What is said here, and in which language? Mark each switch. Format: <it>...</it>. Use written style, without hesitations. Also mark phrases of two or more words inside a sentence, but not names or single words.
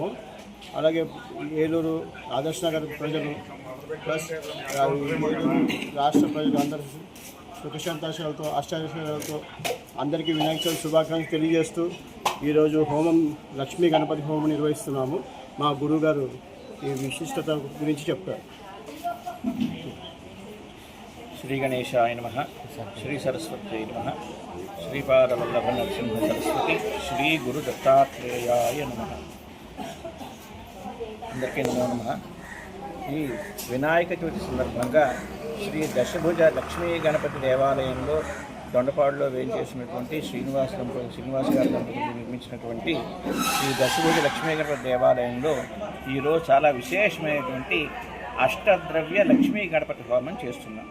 <te>అలాగే ఏలూరు ఆదర్శ నగర్ ప్రజలు ప్లస్ రాష్ట్ర ప్రజలు అందరూ సుఖ సంతోషాలతో అష్టాదశాలతో అందరికీ వినాయక చవితి శుభాకాంక్షలు తెలియజేస్తూ ఈరోజు హోమం లక్ష్మీ గణపతి హోమం నిర్వహిస్తున్నాము. మా గురువు గారు ఈ విశిష్టత గురించి చెప్తారు.</te> <sa>श्री गणेशाय नमः, श्री सरस्वती नमः, श्रीपादवल्लभ नरसिंह सरस्वती, श्री गुरु दत्तात्रेयाय नमः. अंदरिकी नमो नमः.</sa> <te>ఈ వినాయక చవితి సందర్భంగా శ్రీ దశభుజ లక్ష్మీ గణపతి దేవాలయంలో దొండపాడులో వేయించేసినటువంటి శ్రీనివాస్ గారి దంపతులు నిర్మించినటువంటి ఈ దశభుజ లక్ష్మీ గణపతి దేవాలయంలో ఈరోజు చాలా విశేషమైనటువంటి అష్టద్రవ్య లక్ష్మీ గణపతి హోమం చేస్తున్నాం.</te>